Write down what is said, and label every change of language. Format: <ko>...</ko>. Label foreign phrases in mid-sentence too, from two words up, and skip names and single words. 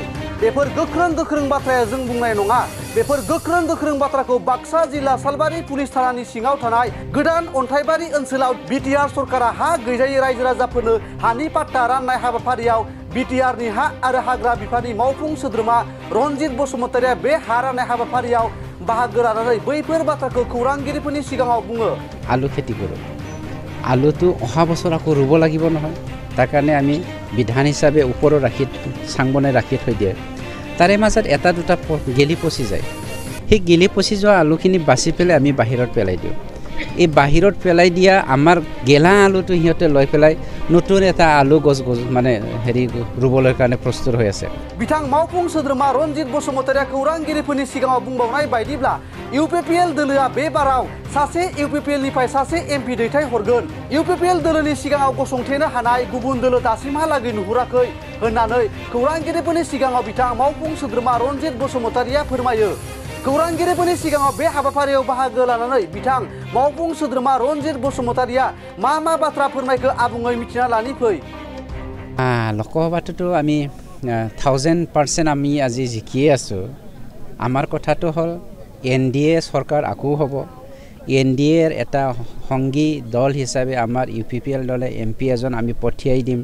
<brx>बेफोर गोख्रों बाथ्राया जों बुंनाय नङा। बेफोर गोख्रों बाथ्राखौ बाक्सा जिल्ला सालबारि पुलिस थानानि सिङाव थानाय गोदान अन्थाइबारि ओनसोलाव बिटिआर सरकारा हा गैजायै रायजो राजाफोरनो हानि पाट्टा राननाय हाबाफारियाव बिटिआरनि हा आरो हाग्रा बिफाननि मावफुं सोद्रोमा रनजित बसुमतारिया बे हा राननाय हाबाफारियाव बाहागो लानानै बैफोर बाथ्राखौ खौरांगिरिफोरनि सिगाङाव बुङो।</brx> <as>আলু খেতি কৰো। আলুটো অহা বছৰ আকৌ ৰুব লাগিব নহয়। তাৰ কাৰণে আমি বিধান হিচাপে ওপৰত ৰাখি চাং বনাই ৰাখি থৈ দিয়ে। তাৰে মাজত এটা দুটা গেলি পচি যায়। সেই গেলি পচি যোৱা আলুখিনি বাছি পেলাই আমি বাহিৰত পেলাই দিওঁ। এই বাহিৰত পেলাই দিয়া আমাৰ গেলা আলুটো সিহঁতে লৈ পেলাই নতুন এটা আলু গছ মানে হেৰি ৰুবলৈ কাৰণে প্ৰস্তুত হৈ আছে।</as> <brx>बिथां मावफुं सोद्रोमा रनजित बसुमतारिया खौरांगिरिफोरनि सिगाङाव बुंबावनाय बायदिब्ला इउपिपिएल दोलोआ बे बाराव सासे इउपिपिएलनिफ्राय सासे एमपि दैथाय हरगोन। इउपिपिएल दोलोनि सिगाङाव गसंथेनो हानाय गुबुन दोलो दासिमहालागै नुहुराखै होननानै खौरांगिरिफोरनि सिगाङाव बिथां मावफुं सोद्रोमा रनजित बसुमतारिया फोरमायो। खौरांगिरिफोरनि सिगाङाव बे हाबाफारियाव बाहागो लानानै बिथां मावफुं सोद्रोमा रनजित बसुमतारिया मा बाथ्रा फोरमायखो आबुङै मिथिना लानि फै।</brx> <as>লোকসভাটোতো আমি 1000% আমি আজি জিকিয়ে আছোঁ। আমাৰ কথাটো হ'ল এনডিএ চৰকাৰ আকৌ হ'ব। এনডিএৰ এটা সংগী দল হিচাপে আমাৰ ইউপিপিএল দলে এমপি এজন আমি পঠিয়াই দিম।</as>